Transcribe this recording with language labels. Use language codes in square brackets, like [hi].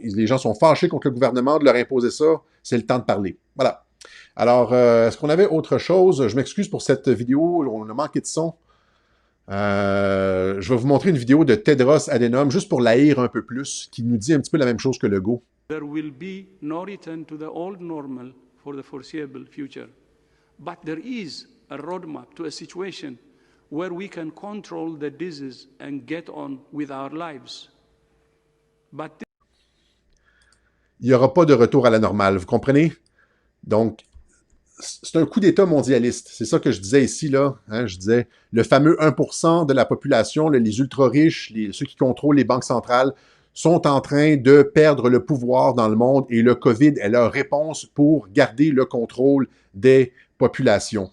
[fr] Les gens sont fâchés contre le gouvernement de leur imposer ça. C'est le temps de parler. Voilà. Alors, est-ce qu'on avait autre chose? Je m'excuse pour cette vidéo. On a manqué de son. Je vais vous montrer une vidéo de Tedros Adhanom, juste pour l'haïr un peu plus, qui nous dit un petit peu la même chose que Legault. [en] There will be no return to the old normal for the foreseeable future. But there is a roadmap to a situation where we can control the disease and get on with our lives. But [fr] il n'y aura pas de retour à la normale, vous comprenez? Donc, c'est un coup d'État mondialiste. C'est ça que je disais ici, là. Hein, je disais, le fameux 1% de la population, les ultra-riches, ceux qui contrôlent les banques centrales, sont en train de perdre le pouvoir dans le monde et le COVID est leur réponse pour garder le contrôle des populations.